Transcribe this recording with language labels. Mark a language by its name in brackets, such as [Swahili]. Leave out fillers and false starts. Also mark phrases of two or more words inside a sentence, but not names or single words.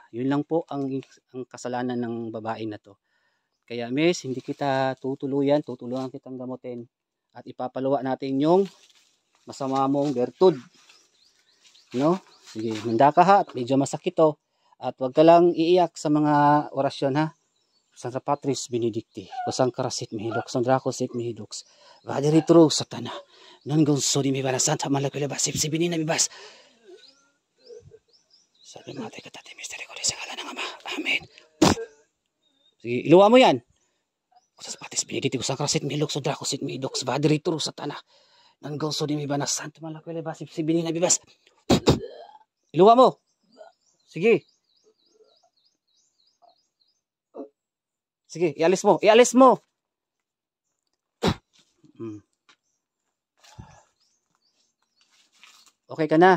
[Filipino] Yun lang po ang kasalanan ng babae na to. Kaya miss, hindi kita tutulungan kitang gamutin at ipapaluwa natin yung masama mong bertud. No? Sige, manda ka ha. At medyo masakit to. At huwag ka lang iiyak sa mga orasyon ha. Santa Patris Benedicti, kusang karasit mihidoks, ang dracosit mihidoks. Vaderi tro satana. Non gonso di mi bara Santa Malakwila basip si binina bibas. Sabi matay katati misteri ko sa ngalan ng Ama. Amen. Sige, iluwa mo yan. Kusang Patris Benedicti, kusang karasit mihidoks, ang dracosit mihidoks. Vaderi tro satana. Non gonso di mi bara Santa Malakwila basip si binina bibas. Iluwa mo. Sige. Sige, ialis mo. Ialis mo. Okay ka na.